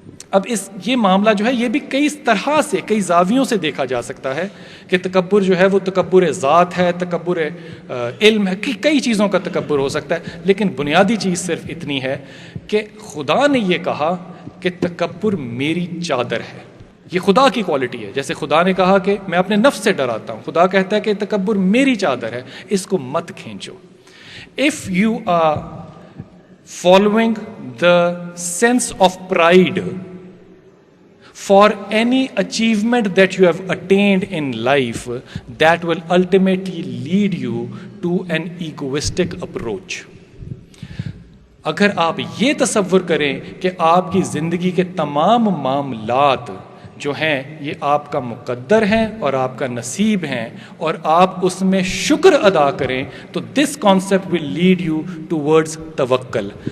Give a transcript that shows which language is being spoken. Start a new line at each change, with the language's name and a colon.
Urdu: اب یہ معاملہ جو ہے یہ بھی کئی طرح سے کئی زاویوں سے دیکھا جا سکتا ہے کہ تکبر جو ہے وہ تکبر ذات ہے, تکبر علم ہے, کئی چیزوں کا تکبر ہو سکتا ہے. لیکن بنیادی چیز صرف اتنی ہے کہ خدا نے یہ کہا کہ تکبر میری چادر ہے. یہ خدا کی کوالٹی ہے. جیسے خدا نے کہا کہ میں اپنے نفس سے ڈراتا ہوں, خدا کہتا ہے کہ تکبر میری چادر ہے, اس کو مت کھینچو.
English: If you are following the sense of pride for any achievement that you have attained in life, that will ultimately lead you to an egoistic approach.
Urdu: اگر آپ یہ تصور کریں کہ آپ کی زندگی کے تمام معاملات جو ہیں یہ آپ کا مقدر ہیں اور آپ کا نصیب ہیں اور آپ اس میں شکر ادا کریں تو
English: this concept will lead you towards
Urdu: توکل.